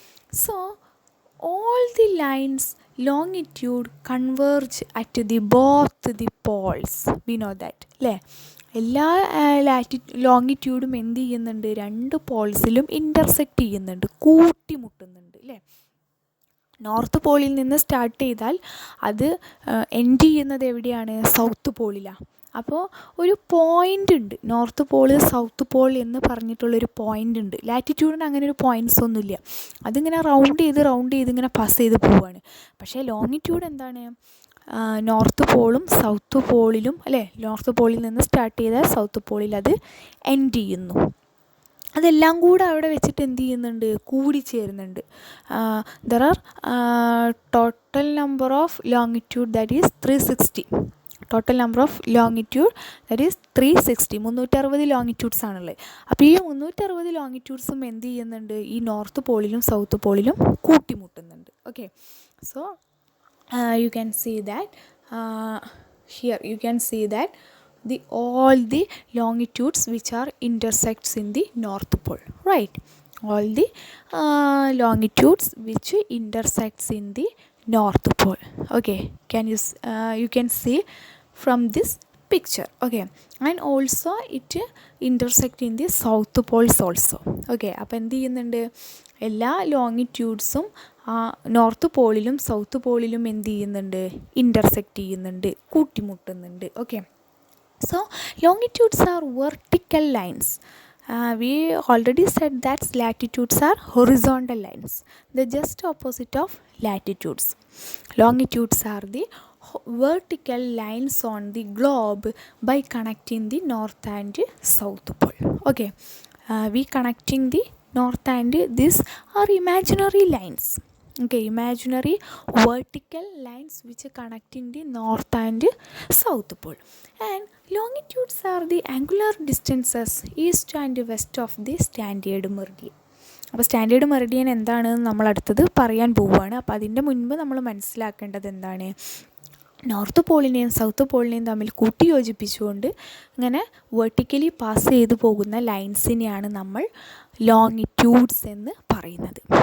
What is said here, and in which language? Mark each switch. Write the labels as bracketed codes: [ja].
[en] So all the lines longitude converge at the both the poles. We know that [ml] അല്ലേ. എല്ലാ ലോങ്ങിറ്റ്യൂഡും എന്ത് ചെയ്യുന്നുണ്ട്? രണ്ട് പോൾസിലും ഇൻ്റർസെക്റ്റ് ചെയ്യുന്നുണ്ട്, കൂട്ടിമുട്ടുന്നുണ്ട് അല്ലേ. നോർത്ത് പോളിൽ നിന്ന് സ്റ്റാർട്ട് ചെയ്താൽ അത് എൻഡ് ചെയ്യുന്നത് എവിടെയാണ്? സൗത്ത് പോളിലാണ്. അപ്പോൾ ഒരു പോയിൻ്റ് ഉണ്ട്, നോർത്ത് പോൾ സൗത്ത് പോൾ എന്ന് പറഞ്ഞിട്ടുള്ളൊരു പോയിൻ്റ് ഉണ്ട്. ലാറ്റിറ്റ്യൂഡിന് അങ്ങനെ ഒരു പോയിൻറ്റ്സ് ഒന്നുമില്ല, അതിങ്ങനെ റൗണ്ട് ചെയ്ത് ഇങ്ങനെ പാസ് ചെയ്ത് പോവുകയാണ്. പക്ഷേ ലോങ്ങിറ്റ്യൂഡ് എന്താണ്? നോർത്ത് പോളും സൗത്ത് പോളിലും അല്ലേ, നോർത്ത് പോളിൽ നിന്ന് സ്റ്റാർട്ട് ചെയ്താൽ സൗത്ത് പോളിൽ അത് എൻഡ് ചെയ്യുന്നു. അതെല്ലാം കൂടെ അവിടെ വെച്ചിട്ട് എന്ത് ചെയ്യുന്നുണ്ട്? കൂടിച്ചേരുന്നുണ്ട്. [en] There are total number of longitude, that is 360. Total number of longitude that is 360. 360 [ml] ലോങ്ങിറ്റ്യൂഡ്സ് ആണുള്ളത്. അപ്പോൾ ഈ 360 ലോങ്ങിറ്റ്യൂഡ്സും എന്ത് ചെയ്യുന്നുണ്ട്, ഈ north പോളിലും south പോളിലും കൂട്ടിമുട്ടുന്നുണ്ട്. [en] Okay, so you can see that here you can see that all the longitudes which are intersects in the north pole, right? All the longitudes which intersects in the north pole. Okay, you can see from this picture. Okay, and also it intersect in the south poles also. [ml] Okay, അപ്പോൾ എന്ത് ചെയ്യുന്നുണ്ട്, എല്ലാ ലോങ്ങിറ്റ്യൂഡ്സും north പോളിലും south പോളിലും എന്ത് ചെയ്യുന്നുണ്ട്, intersect ചെയ്യുന്നുണ്ട്, കൂട്ടിമുട്ടുന്നുണ്ട്. [en] Okay, so longitudes are vertical lines. We already said that latitudes are horizontal lines, the just opposite of latitudes. Longitudes are the vertical lines on the globe by connecting the north and south pole. Okay, we connecting the north and these are imaginary lines. Okay, imaginary vertical lines which are connecting the north and south pole. And longitudes are the angular distances east and west of the standard meridian. [ml] അപ്പോൾ standard Meridian എന്താണെന്ന് നമ്മൾ അടുത്തത് പറയാൻ പോവുകയാണ്. അപ്പോൾ അതിൻ്റെ മുൻപ് നമ്മൾ മനസ്സിലാക്കേണ്ടത് എന്താണ്, നോർത്ത് പോളിനെയും സൗത്ത് പോളിനെയും തമ്മിൽ കൂട്ടിയോജിപ്പിച്ചുകൊണ്ട് ഇങ്ങനെ വെർട്ടിക്കലി പാസ് ചെയ്തു പോകുന്ന ലൈൻസിനെയാണ് നമ്മൾ ലോങ്ങിറ്റ്യൂഡ്സ് എന്ന് പറയുന്നത്.